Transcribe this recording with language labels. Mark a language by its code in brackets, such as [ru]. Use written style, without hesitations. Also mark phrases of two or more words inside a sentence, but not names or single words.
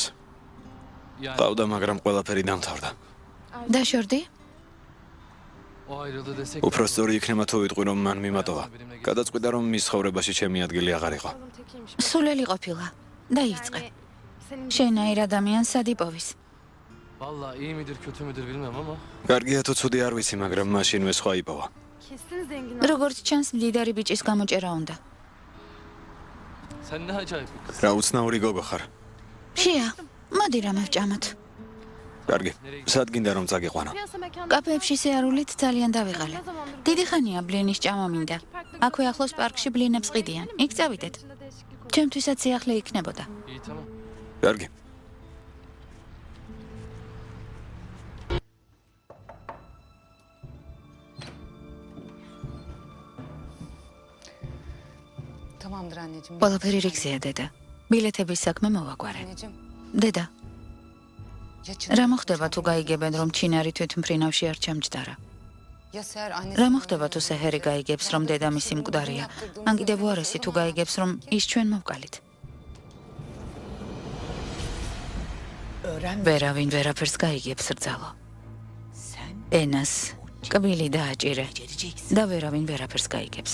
[ka] ყავდა, მაგრამ ყველაფერი დამთავრდა. დაშორდი? უფრო სწორი იქნება თუ ვიტყვი რომ მან მიმატოვა. გადაწყვიტა რომ მის ცხოვრებაში ჩემი ადგილი აღარ იყო. სულელი ყოფილა. დაიწყე. შენაირ ადამიანს სად იპოვის? [tr] Vallahi iyi midir kötü müdür bilmem ama. [ka] კარგია თუ ცუდი არ ვიცი, მაგრამ მაშინვე სხვა იპოვა. [tr] Kesin zengin. [ka] როგორც ჩანს, მდიდარი ბიჭის გამოჭერა უნდა. [tr] Sen ne acayip bir kız. [ka] რა უცნაური გოგო ხარ. შია, მოდი რამე ვჭამოთ. კარგი, სად გინდა რომ წაგიყვანო? [tr] Piyasa mekanı. [ka] კაფეებში სეარულით ძალიან დავიღალე. დიდი ხანია ბლინის ჭამა მინდა. აქვე ახლოს პარკში ბლინებს ყიდიან. იქ წავიდეთ. ჩემთვისაც სიახლე იქნებოდა. [tr] İyi tamam. [ka] კარგი. [tr] Tamamdır anneciğim. [ka] ყველაფერი რიგზეა დედა. ბილეთების საქმე მოვაგვარე. [tr] Anneciğim. [ka] დედა, [tr] Ya [ka] რა მოხდება თუ გაიგებენ რომ ჩინარი თვითმფრინავში არ ჩამჯდარა? [tr] Ya Seher annesi. [ka] რა მოხდება თუ სეჰერი გაიგებს რომ დედამისი მკვდარია? ან კიდევ უარესი თუ გაიგებს რომ ის ჩვენ მოვკალით? ვერავინ ვერაფერს გაიგებს რძალო. ენას კბილი დააჭირე და ვერავინ ვერაფერს გაიგებს.